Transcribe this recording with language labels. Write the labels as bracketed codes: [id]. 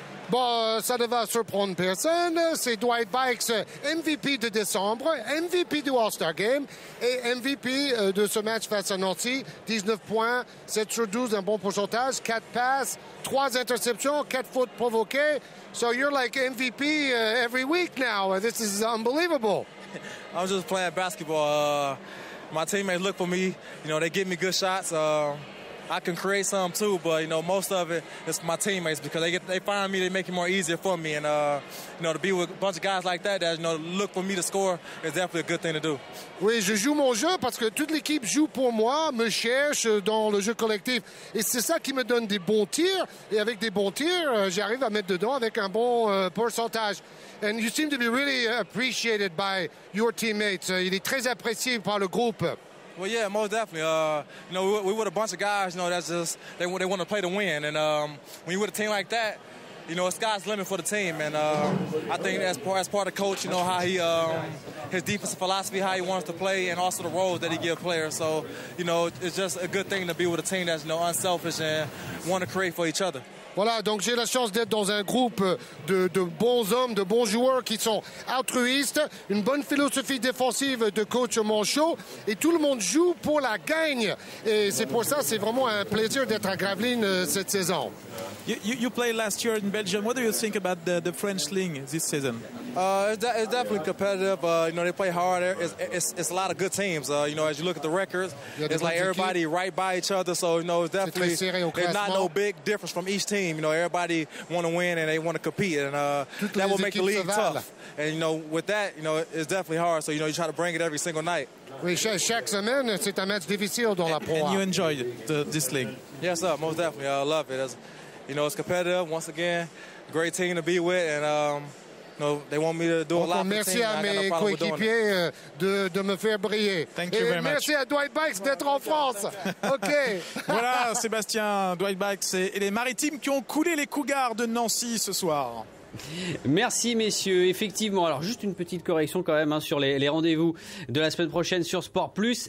[fr] Bon, ça ne va surprendre personne. C'est Dwight Bikes, MVP de décembre, MVP du All-Star Game et MVP de ce match face à Nancy. 19 points, 7 sur 12, un bon pourcentage, 4 passes, 3 interceptions, 4 fautes provoquées. [en] So you're like MVP every week now. This is unbelievable. I'm just playing basketball. My teammates look for me. You know, they give me good shots. I can create some too, but you know, most of it is my teammates because they find me, they make it more easier for me, and you know, to be with a bunch of guys like that, you know, look for me to score is definitely a good thing to do. [fr] Oui, je joue mon jeu parce que toute l'équipe joue pour moi, me cherche dans le jeu collectif. Et c'est ça qui me donne des bons tirs. Et avec des bons tirs, j'arrive à mettre dedans avec un bon pourcentage. [en] And you seem to be really appreciated by your teammates. [fr] Il est très apprécié par le groupe. [en] Well, yeah, most definitely. You know, we with a bunch of guys, you know, that's just they want to play to win, and when you with a team like that, you know, sky's the limit for the team. And I think as part of coach, you know, how he his defensive philosophy, how he wants to play, and also the roles that he gives players. So, you know, it's just a good thing to be with a team that's, you know, unselfish and want to create for each other. [fr] Voilà, donc j'ai la chance d'être dans un groupe de bons hommes, de bons joueurs qui sont altruistes, une bonne philosophie défensive de coach Monchot, et tout le monde joue pour la gagne. Et c'est pour ça, c'est vraiment un plaisir d'être à Gravelines cette saison. [en] You played last year in Belgium. What do you think about the French league this season? It's definitely competitive. You know, they play hard. It's a lot of good teams. You know, as you look at the records, it's like everybody right by each other. So, you know, it's definitely there's not no big difference from each team. You know, everybody want to win and they want to compete, and that will make the league tough. And, you know, with that, you know, it's definitely hard. So, you know, you try to bring it every single night. [fr] Oui, chaque semaine, c'est un match difficile dans la Pro A. [en] And you enjoyed this league? Yes, sir, most definitely. I love it. You know, it's competitive. Once again, great team to be with, and you know, they want me to do a lot for the team. [fr] Merci à mes coéquipiers de me faire briller. [en] Thank you very much. [fr] Merci à Dwight Bikes d'être en France. OK. Voilà, Sébastien, Dwight Bikes et les Maritimes qui ont coulé les Cougars de Nancy ce soir. Merci messieurs, effectivement. Alors juste une petite correction quand même sur les rendez-vous de la semaine prochaine sur Sport Plus.